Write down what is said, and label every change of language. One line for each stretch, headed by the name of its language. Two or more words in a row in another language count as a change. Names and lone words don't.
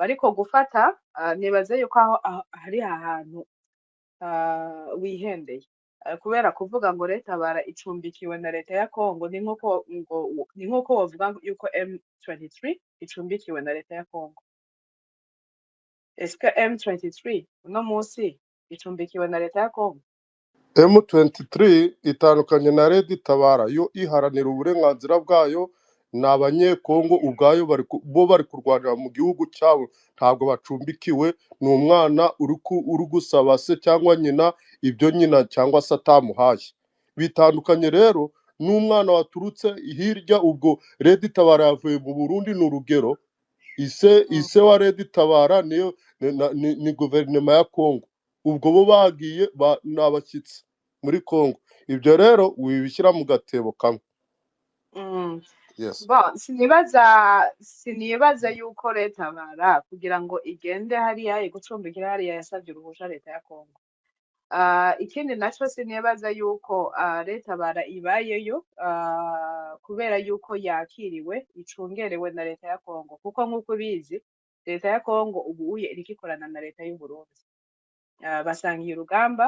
Rundi: Ariko gufata nibaze yuko aho hari ahantu wihendeye, kubera kuvuga ngo Red Tabara icumbikiwe na leta ya Kongo ni nk'uko wavuga yuko M23 icumbikiwe na leta ya Kongo. Eske M23 uno munsi icumbikiwe na leta ya Kongo?
Kinyarwanda: M23 itandukanye na Red Tabara, yo iharanira uburenganzira bwayo, ni abanyekongo ubwayo bari kurwanira mu gihugu cyabo, ntabwo bacumbikiwe. Ni umwana uri gusaba se cyangwa nyina ibyo nyina cyangwa se atamuhaye. Bitandukanye rero n'umwana waturutse hirya. Ubwo Red Tabara yavuye mu Burundi, ni urugero. Ise wa Red Tabara ni guverinoma ya Kongo. Ubwo bo bagiye ni abashyitsi muri Kongo. Ibyo rero wibishyira mu gatebo kamwe. Yes.
Rundi: Sinibaza yuko Red Tabara kugira ngo igende hariya igucumbikira hariya yasabye uruhusha leta ya Kongo. Ikindi naco sinibaza yuko Red Tabara ibayeyo kubera yuko yakiriwe icungerewe na leta ya Kongo, kuko nk'uko bizi leta ya Kongo ubu iriko ikorana na leta y'u Burundi, basangiye urugamba.